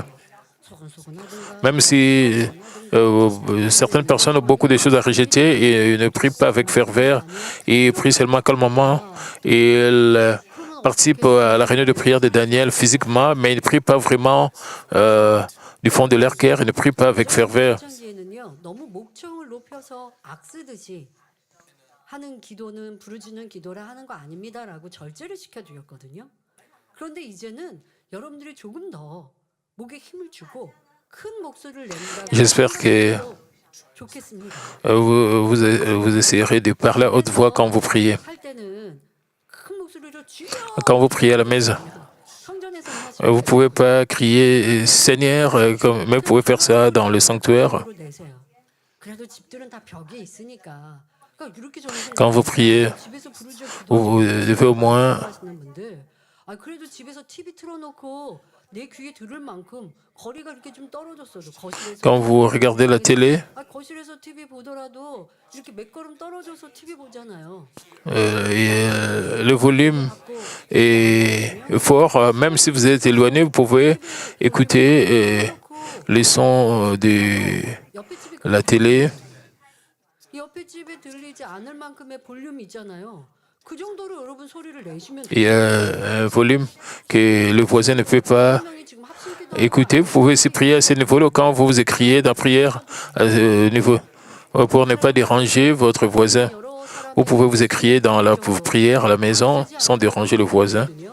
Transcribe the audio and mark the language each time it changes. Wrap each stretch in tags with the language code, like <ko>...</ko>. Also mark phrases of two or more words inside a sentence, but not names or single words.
<fr>Même si certaines personnes ont beaucoup de choses à rejeter et ne prient pas avec ferveur, ils prient seulement calmement et elles participent à la réunion de prière de Daniel physiquement, mais ils ne prient pas vraiment du fond de leur cœur, ils ne prient pas avec ferveur.</fr> <ko>하는 기도는 부르짖는 기도라 하는 거 아닙니다라고 절제를 시켜드렸거든요. 그런데 이제는 여러분들이 조금 더 목에 힘을 주고 큰 목소리를 낸다고</ko> <fr>J'espère que</fr> <ko>좋겠습니다.</ko> <fr>vous essayerez de parler à haute voix quand vous priez.</fr> <ko>할 때는 큰 목소리로 주여</ko> <fr>Quand vous priez à la maison,</fr> <ko>성전에서</ko> <fr>vous ne pouvez pas crier Seigneur, mais vous pouvez faire ça dans le sanctuaire.</fr> <ko>내세요. 그래도 집들은 다 벽에 있으니까.</ko> <fr>Quand vous priez, vous devez au moins,</fr> <ko>그래도 집에서 TV 틀어놓고 내 귀에 들을 만큼 거리가 이렇게 좀 떨어졌어도 거실에서</ko> <fr>quand vous regardez la télé,</fr> <ko>거실에서 TV 보더라도 이렇게 몇 걸음 떨어져서 TV 보잖아요.</ko> <fr>le volume est fort. Même si vous êtes éloigné, vous pouvez écouter les sons de la télé.</fr> <ko>옆에 집에 들리지 않을 만큼의 볼륨이 있잖아요. 그 정도로 여러분 소리를 내시면</ko> <fr>Il y a un volume que le voisin ne peut pas écouter. Vous pouvez aussi prier à ce niveau-là quand vous écriez dans la prière à ce niveau. Pour ne pas déranger votre voisin, vous pouvez vous écrier dans la prière à la maison sans déranger le voisin.</fr>